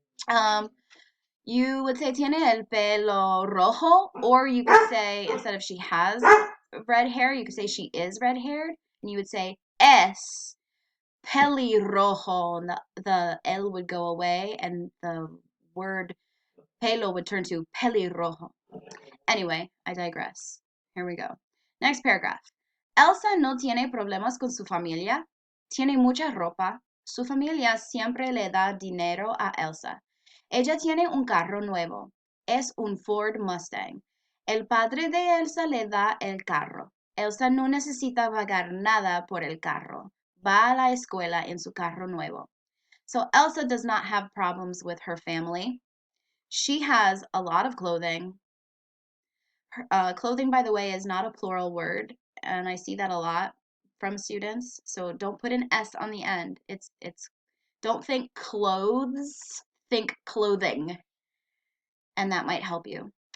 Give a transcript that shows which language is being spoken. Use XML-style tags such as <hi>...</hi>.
<en>Um, you would say</en> <es>tiene el pelo rojo,</es> <en>or you could say, instead of she has red hair, you could say she is red haired, and you would say</en> <es>es pelirrojo,</es> <en>and the L would go away, and the word pelo would turn to pelirrojo. Anyway, I digress. Here we go. Next paragraph.</en> <es>Elsa no tiene problemas con su familia. Tiene mucha ropa. Su familia siempre le da dinero a Elsa. Ella tiene un carro nuevo. Es un Ford Mustang. El padre de Elsa le da el carro. Elsa no necesita pagar nada por el carro. Va a la escuela en su carro nuevo.</es> <en>So Elsa does not have problems with her family. She has a lot of clothing. Clothing, by the way, is not a plural word, and I see that a lot from students. So don't put an S on the end. It's don't think clothes, think clothing, and that might help you.</en>